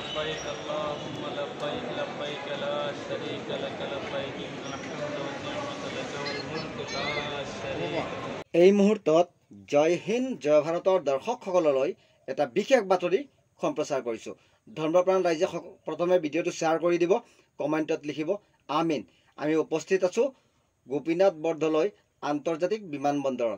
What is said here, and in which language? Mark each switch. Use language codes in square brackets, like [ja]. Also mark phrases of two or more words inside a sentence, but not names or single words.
[ar] لبيك اللهم لبيك لبيك لا شريك لك لبيك إن الحمد والنعمة لك والملك لا شريك [as] এই মুহূৰ্তত জয় হিন্দ জয় ভাৰতৰ দৰ্শকসকললৈ এটা বিশেষ বাতৰি সম্প্ৰচাৰ কৰিছোঁ। ধৰ্মপ্ৰাণ ৰাইজে প্ৰথমে ভিডিঅ'টো শ্বেয়াৰ কৰি দিব, কমেণ্টত লিখিব আমিন। আমি উপস্থিত আছোঁ গোপীনাথ বৰদলৈ আন্তৰ্জাতিক বিমানবন্দৰত।